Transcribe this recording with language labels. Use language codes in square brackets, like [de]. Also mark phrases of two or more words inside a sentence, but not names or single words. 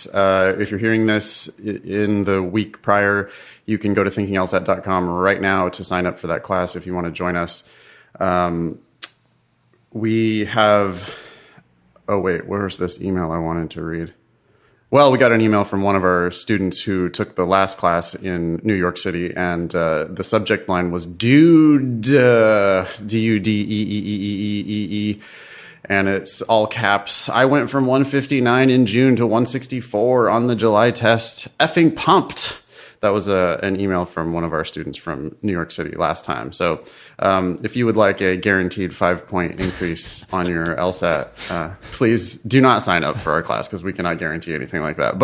[en] If you're hearing this in the week prior, you can go to thinkinglsat.com right now to sign up for that class if you want to join us. We have... Oh, wait, where's this email I wanted to read? Well, we got an email from one of our students who took the last class in New York City, and the subject line was Dude, D-U-D-E-E-E-E-E-E, and it's all caps. I went from 159 in June to 164 on the July test. Effing pumped. That was an email from one of our students from New York City last time. So if you would like a guaranteed 5-point increase on your LSAT, please do not sign up for our class because we cannot guarantee anything like that.